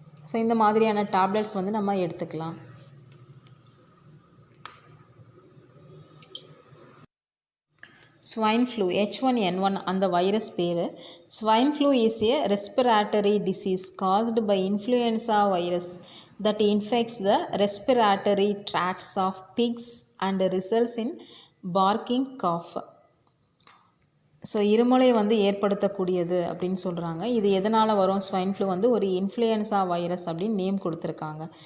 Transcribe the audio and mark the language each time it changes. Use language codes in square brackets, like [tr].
[ta] So இந்த மாதிரியான tablets வந்து நம்ம எடுத்துக்கலாம். ஸ்வைன் ஃப்ளூ, H1N1 அந்த வைரஸ் பேர். [en] Swine flu is a respiratory disease caused by influenza virus that infects the respiratory tracts of pigs and results in barking cough. [ta] So இருமலை வந்து ஏற்படுத்தக்கூடியது அப்படின்னு சொல்கிறாங்க. இது எதனால் வரும்? ஸ்வைன் ஃப்ளூ வந்து ஒரு இன்ஃப்ளூயன்ஸா வைரஸ் அப்படின்னு நேம் கொடுத்துருக்காங்க.